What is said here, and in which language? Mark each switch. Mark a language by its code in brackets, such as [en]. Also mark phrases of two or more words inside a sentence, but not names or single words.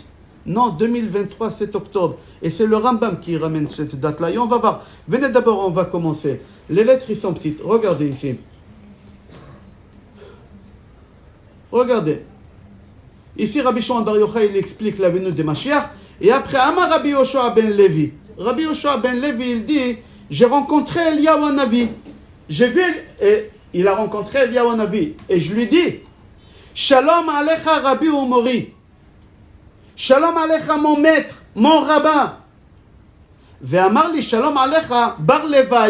[fr] Non, 2023, 7 octobre. Et c'est le Rambam qui ramène cette date-là. Et on va voir. Venez d'abord, on va commencer. Les lettres, ils sont petites. Regardez ici. Regardez. Ici, Rabbi Shimon Bar Yochai, il explique la venue de Mashiach. Et après, [he] אמר רבי יהושע בן לוי. רבי יהושע בן לוי, [fr] il dit, j'ai rencontré Eliyahu Hanavi. J'ai vu, et il a rencontré Eliyahu Hanavi. Et je lui dis, [he] שלום עליך רבי ומורי. שלום עליך [fr] mon maître, mon rabbin. [he] ואמר לי שלום עליך בר לוי.